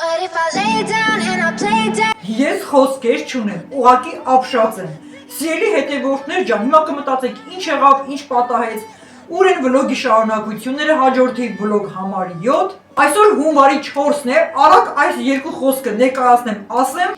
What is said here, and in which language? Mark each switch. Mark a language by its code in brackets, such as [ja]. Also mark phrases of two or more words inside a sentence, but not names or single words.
[en] if I lay down and I play dead. [hy] Ես խոսքեր չունեմ, ուղղակի ապշած եմ։ Սիրելի հետևորդներ ջան, հիմա կմտածեք ինչ եղավ, ինչ պատահեց, ուր են վլոգի շարունակությունները, հաջորդի վլոգ համար 7։ Այսօր հունվարի 4-ն է, արագ այս երկու խոսքը ներկայացնեմ, ասեմ,